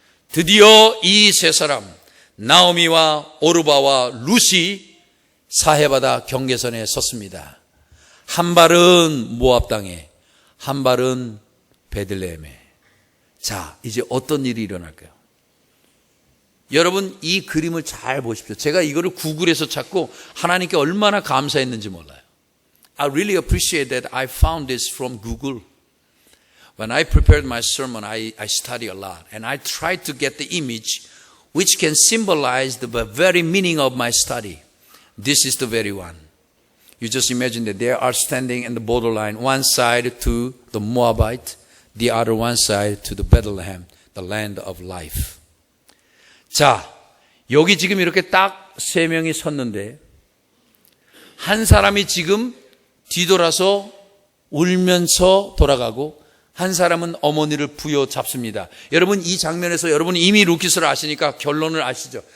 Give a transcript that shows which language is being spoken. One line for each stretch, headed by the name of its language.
Korean: 드디어 이 세 사람, 나오미와 오르바와 룻이 사해바다 경계선에 섰습니다. 한 발은 모압 땅에, 한 발은 베들레헴에. 자, 이제 어떤 일이 일어날까요? 여러분, 이 그림을 잘 보십시오. 제가 이거를 구글에서 찾고 하나님께 얼마나 감사했는지 몰라요.
English: I really appreciate that I found this from Google. When I prepared my sermon, I study a lot, and I tried to get the image which can symbolize the very meaning of my study. This is the very one. You just imagine that they are standing in the borderline, one side to the Moabite, the other one side to the Bethlehem, the land of life.
Korean: 자, 여기 지금 이렇게 딱 세 명이 섰는데, 한 사람이 지금 뒤돌아서 울면서 돌아가고, 한 사람은 어머니를 부여잡습니다. 여러분, 이 장면에서 여러분 이미 루키스를 아시니까 결론을 아시죠?